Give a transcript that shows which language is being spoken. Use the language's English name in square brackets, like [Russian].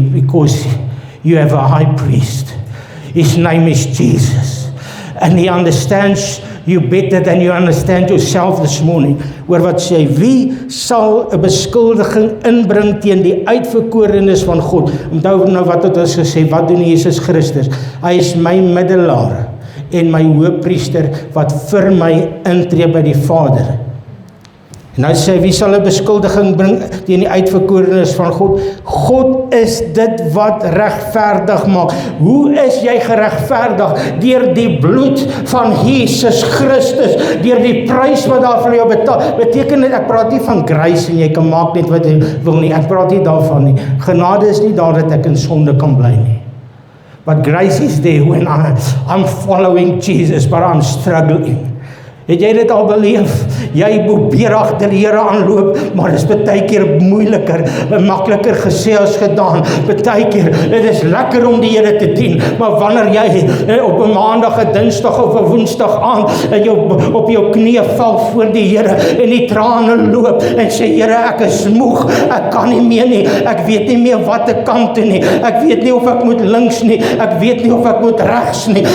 [English] Because you have a high priest. His name is Jesus. And he understands you better than you understand yourself this morning. [Afrikaans] Oor wat sê hy, wie sal 'n beskuldiging inbring teen die uitverkorenes van God? Onthou nou wat het ons gesê, wat doen Jesus Christus? Hy is my middelaar en my hoëpriester wat vir my intree by die Vader. En nou sê hy, wie sal 'n beskuldiging bring teen die uitverkorenes van God? God is dit wat regverdig maak. Hoe is jy geregverdig? Deur die bloed van Jesus Christus, deur die prys wat daar vir jou betaal. Beteken dit, ek praat nie van grace en jy kan maak net wat jy wil nie. Ek praat nie daarvan nie. Genade is nie daar dat ek in sonde kan bly nie. [English] But grace is there when I'm following Jesus, but I'm struggling. [Afrikaans] Het jy dit al beleef? Jy probeer agter die Here aanloop, maar dit is baie keer moeiliker, makliker gesê as gedaan. Baie keer, dit is lekker om die Here te dien, maar wanneer jy op 'n maandag, 'n dinsdag of 'n woensdag aand en jy op jou knieë val voor die Here en die trane loop en sê, Here, ek is moeg, ek kan nie meer nie, ek weet nie meer watter kant toe nie, ek weet nie of ek moet links nie, ek weet nie of ek moet regs nie,